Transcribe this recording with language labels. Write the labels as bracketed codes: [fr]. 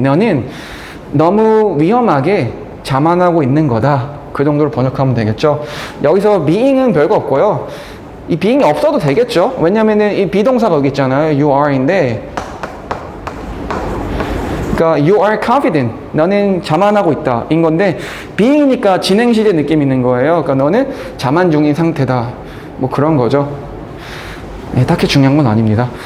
[ko] 너는 너무 위험하게 자만하고 있는 거다. 그 정도로 번역하면 되겠죠. 여기서 being은 별거 없고요. 이 being이 없어도 되겠죠. 왜냐면은 이 비동사가 여기 있잖아요. [en] you are [ko] 인데 그러니까 [en] you are confident. [ko] 너는 자만하고 있다. 인 건데 being이니까 진행시제 느낌 있는 거예요. 그러니까 너는 자만 중인 상태다. 뭐 그런 거죠. 네, 딱히 중요한 건 아닙니다.